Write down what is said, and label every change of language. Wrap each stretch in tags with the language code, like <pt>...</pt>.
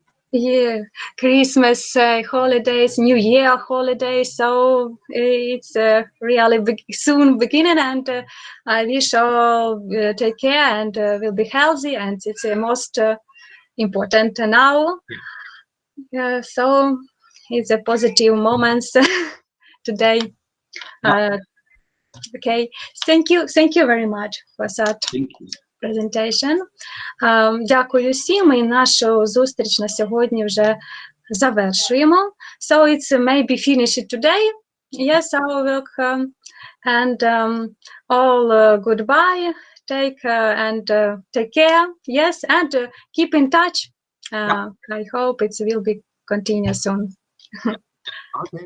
<en>Yeah, Christmas holidays, New Year holidays, so it's really soon beginning, and I wish all take care and will be healthy, and it's the most important now. So it's a positive moments today. Okay, thank you very much for that. Thank you. Presentation.</en> <uk>Дякую всім, і нашу зустріч на сьогодні вже завершуємо.</uk> <en>So it's maybe finished today. Yes, our work. And all goodbye. Take and take care. Yes, and keep in touch. I hope it will be continue soon. Okay.</en>